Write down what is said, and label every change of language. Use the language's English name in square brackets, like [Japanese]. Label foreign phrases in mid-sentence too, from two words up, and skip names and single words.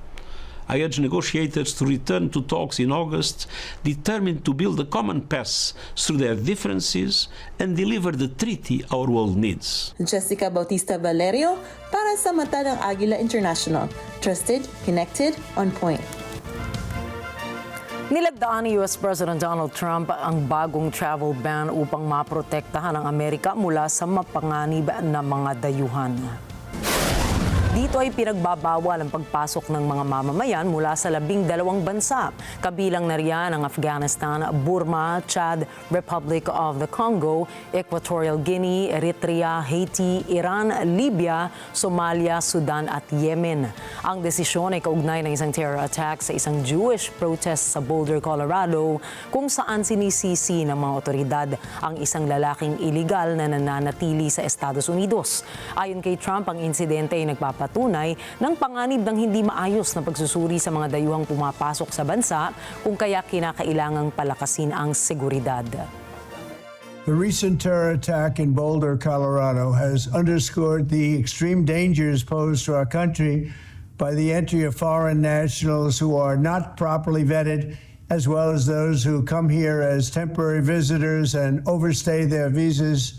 [English] I urge negotiators to return to talks in August, determined to build a common path through their differences and deliver the treaty our world needs. [Filipino] Jessica Bautista Valerio para sa Mata ng Agila International. [English] Trusted, connected, on point. [Filipino] Nilagdaan ni US President Donald Trump ang bagong travel ban upang maprotektahan ang Amerika mula sa mapanganib na mga dayuhan. Dito ay pinagbabawal ang pagpasok ng mga mamamayan mula sa 12 bansa. Kabilang na riyan ang Afghanistan, Burma, Chad, Republic of the Congo, Equatorial Guinea, Eritrea, Haiti, Iran, Libya, Somalia, Sudan at Yemen. Ang desisyon ay kaugnay ng isang [English] terror attack [Filipino] sa isang [English] Jewish protest [Filipino] sa Boulder, Colorado, kung saan sinisisi ng mga otoridad ang isang lalaking iligal na nananatili sa Estados Unidos. Ayon kay Trump, ang insidente ay nagpapatunay ng panganib ng hindi maayos na pagsusuri sa mga dayuhang pumapasok sa bansa, kung kaya kinakailangang palakasin ang seguridad. [English] The recent terror attack in Boulder, Colorado has underscored the extreme dangers posed to our country by the entry of foreign nationals who are not properly vetted, as well as those who come here as temporary visitors and overstay their visas.